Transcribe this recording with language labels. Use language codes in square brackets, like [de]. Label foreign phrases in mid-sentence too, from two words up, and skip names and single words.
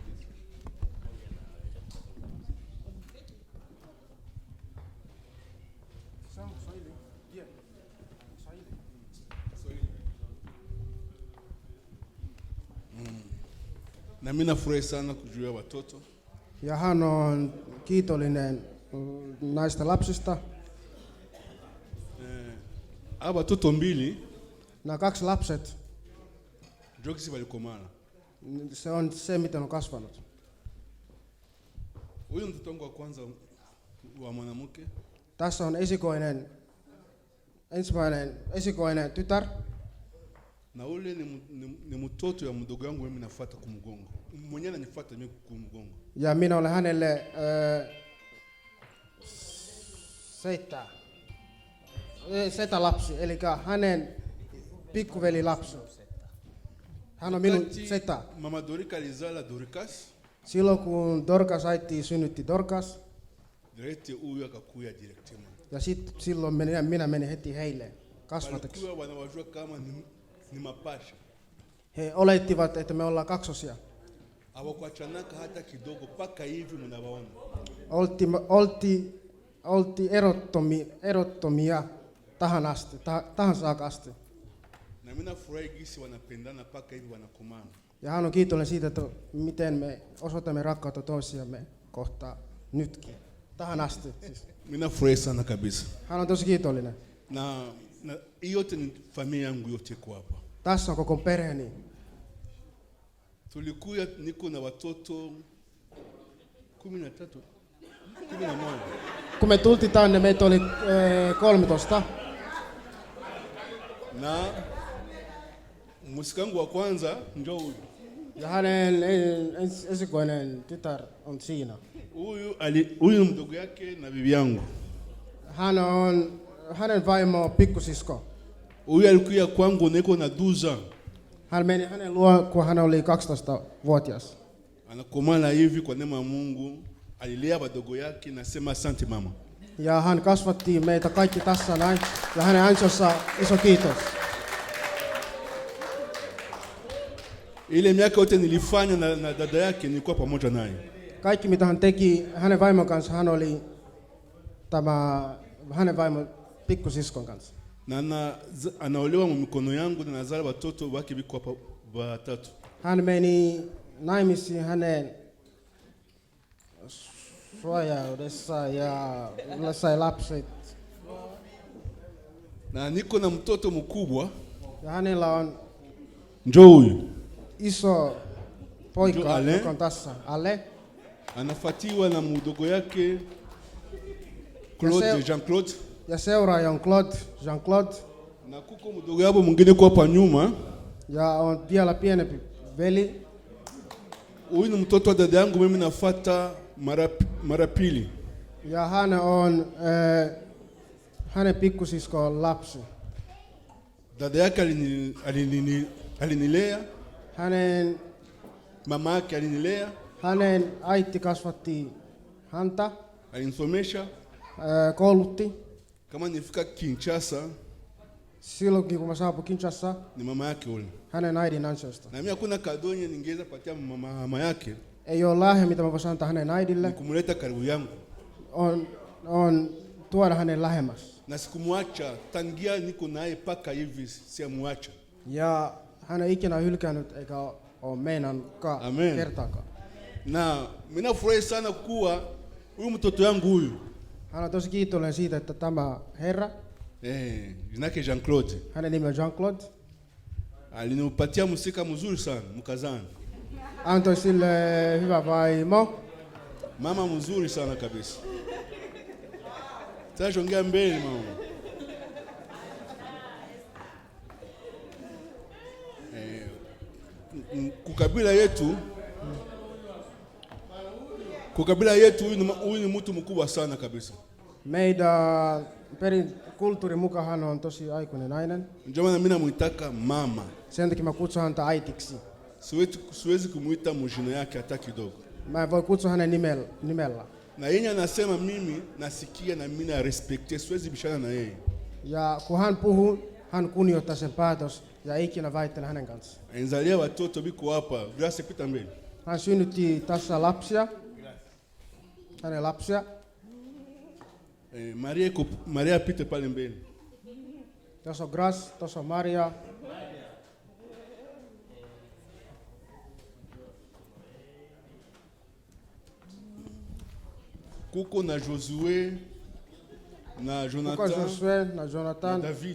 [sw] Na mimi nafurahi sana kujua watoto. [fi] Ja hän on kiitollinen näistä lapsista. [sw] Aba watoto mbili [fi] na 2 lapset. [sw] Jokisi walikomana. [fi] Se on se, miten on kasvanut. [sw] Huyu mtoto wangu wa kwanza wa mwanamke. [fi] Tässä on esikoinen tytär. [sw] Na ule ni mtoto ya mdogo wangu mimi nafuata kumgongo. Mwenyewe ananifuata mimi kumgongo. [fi] Ja minä olen hänelle setä lapsi, eli hänen pikkuveli lapsi. Hän on minun [sw] Wakati [fi] setä. [sw] Mama Dorika alizala Dorcas, [fi] Silloin kun Dorcas äiti synnytti Dorcas, [sw] direct huyu akakuya directement. [fi] ja silloin minä menin heti heille kasvateksi. [sw] Walikuwa wanawajua kama ni mapasha. [fi] He olettivat, että me ollaan kaksosia. [sw] Hawakuachanaka hata kidogo, paka hivi mnawaona. [fi] Oltiin erottomia tähän saakka asti. [sw] Na mimi nafurahi gisi wanapendana paka hivi wanakomana. [fi] Ja hän on kiitollinen siitä, että miten me osoitamme rakkautta toisiamme kohtaan nytkin. Tähän asti siis. [sw] Mimi nafurahi sana kabisa. [fi] Hän on tosi kiitollinen. [sw] Na hiyo yote ni familia yangu yote kwa hapa. [fi] Tässä on koko perheeni. [sw] Tulikuya niko na watoto 13, 11. [fi] Kun me tultiin tänne, meitä oli 13. [sw] Na musikangu wa kwanza ndio huyu. [fi] Ja hänen esikoinen tytär on siinä. [sw] Huyu mdogo yake na bibi yangu. [fi] Hän on hänen vaimo pikkusisko. [sw] Huyu alikuja kwangu niko na 12 ans. [fi] Hän meni hänen luo, kun hän oli 12-vuotias. [sw] Anakomana hivi kwa neema ya Mungu, alilea wadogo yake, nasema asante mama. [fi] Ja hän kasvatti meitä kaikki tässä näin, ja hänen ansiossa iso kiitos. [sw] Ile miaka yote nilifanya na dada yake nilikuwa pamoja naye. [fi] Kaikki mitä hän teki hänen vaimon kanssa, hän oli hänen vaimon pikkusiskon kanssa. [sw] Na anaolewa mikono yangu na nazala watoto wake biko hapa watatu. [fi] Hän meni naimisiin hänen suojaudessa ja sai lapset. [sw] Na niko na mtoto mkubwa. [fi] Ja hänellä on [sw] njoo huyu. [fi] Iso poika, joka on tässä, [sw] Ale. Anafuatiwa na mdogo yake Claude, Jean-Claude. [fi] Ja seuraaja on Claude, Jean-Claude. [sw] Na kuko mdogo yabo mwingine kwa hapa nyuma. [fi] Ja on vielä pienempi veli. [sw] Huyu ni mtoto wa dada yangu, mimi nafuata mara pili. [fi] Ja hän on hänen pikkusisko on lapsi. [sw] Dada yake alinilea. [fi] Hänen [sw] mama yake alinilea. [fi] Hänen äiti kasvatti häntä. [sw] Alinisomesha. [fi] Koulutti. [sw] Kama nifika Kinshasa. [fi] Silloin kun mä saapuin Kinshasa. [sw] Ni mama yake ule. [fi] Hänen äidin ansiosta. [sw] Na mimi hakuna kadonye ningeweza patia mama yake. [fi] Ei ole lahja mitä mä voisin antaa hänen äidille. [sw] Nikumleta karibu yangu. [fi] On tuoda hänen lähemmäs. [sw] Na sikumwacha tangia niko naye paka hivi siamwacha. [fi] Ja hän ei ikinä hylkäänyt eikä ole meinannutkaan kertaakaan. [sw] Na mimi nafurahi sana kuwa huyu mtoto yangu huyu. [fi] Hän on tosi kiitollinen siitä, että tämä herra. [sw] Jina yake Jean-Claude. [fi] Hänen nimi on Jean-Claude. [sw] Alinipatia musika mzuri sana, mkazani. [fi] Antoi sille hyvä vaimo. [sw] Mama mzuri sana kabisa. Sasa ongea mbele mama. Kukabila yetu huyu ni mtu mkubwa sana kabisa. [fi] Meidän kulttuurin mukaan hän on tosi aikuinen nainen. [sw] Ndio maana mimi namuitaka mama. [fi] Sen takia mä kutsun häntä äitiksi. [sw] Siwezi kumuita mjina yake hata kidogo. [fi] Mä en voi kutsua hänen nimellä. [sw] Na yeye anasema mimi nasikia na mimi na respecte, siwezi bishana na yeye. [fi] Ja kun hän puhuu, hän kunnioittaa sen päätös ja ikinä väittele hänen kanssa. [sw] Enzalia watoto biko hapa, Grace pita mbele. [fi] Hän synnytti tässä lapsia. Hänen lapsia. [sw] Maria pita pale mbele. [fi] Tässä on Grace, tässä on Maria. [sw] Kuko na Josué, na Jonathan, na David.